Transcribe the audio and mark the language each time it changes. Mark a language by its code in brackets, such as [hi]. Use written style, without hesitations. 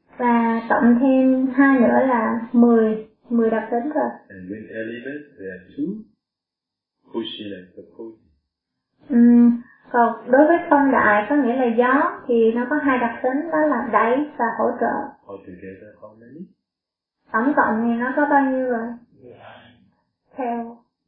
[vi] Và cộng thêm 2 nữa là 10 đặc tính rồi. [en] And wind elements, there are 2, pushing and supporting. [vi] Còn đối với phong đại, có nghĩa là gió, thì nó có 2 đặc tính, đó là đẩy và hỗ trợ. [en] Altogether, how many? [vi] Tổng cộng thì nó có bao nhiêu rồi? Theo.